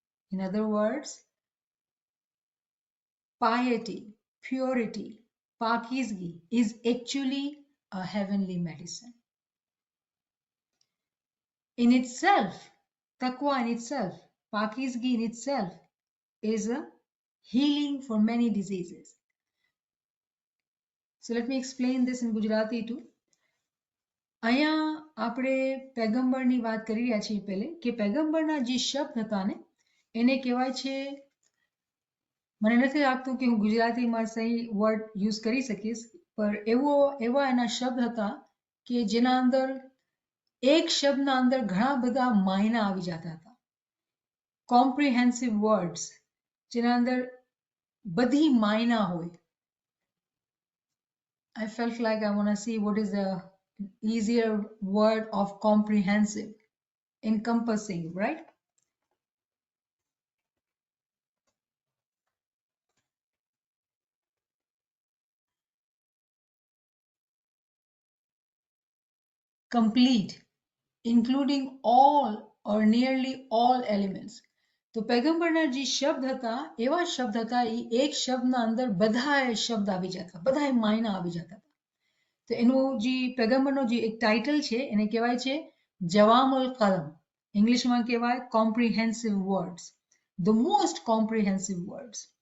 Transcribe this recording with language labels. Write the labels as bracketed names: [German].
[English] In other words, piety, purity, pakizgi is actually a heavenly medicine. In itself, taqwa in itself, pakizgi in itself is a healing for many diseases. So let me explain this in Gujarati too. [Gujarati] અહીંયા આપણે પેગમ્બરની વાત કરી રહ્યા છીએ પહેલે કે પેગમ્બરના જે શબ્દ હતા ને એને કહેવાય છે, મને નથી લાગતું કે હું ગુજરાતીમાં સહી વર્ડ યુઝ કરી શકીશ, પણ એવા એના શબ્દ હતા કે જેના અંદર એક શબ્દના અંદર ઘણા બધા માયના આવી જતા હતા, કોમ્પ્રિહેન્સિવ વર્ડ્સ જેના અંદર બધી માયના હોય. [English] I felt like I want to see what is the easier word of comprehensive, encompassing, right? Complete, including all or nearly all elements. [Gujarati] તો પેગમ્બરના જે શબ્દ હતા એવા શબ્દ હતા, એ એક શબ્દના અંદર બધાય શબ્દ આવી જતા, બધાય માયના આવી જતા હતા. તો એનું જે પેગમ્બરનો જે એક ટાઇટલ છે એને કહેવાય છે જવામુલ કલમ, ઇંગ્લિશમાં કહેવાય comprehensive words, [English] The most comprehensive words.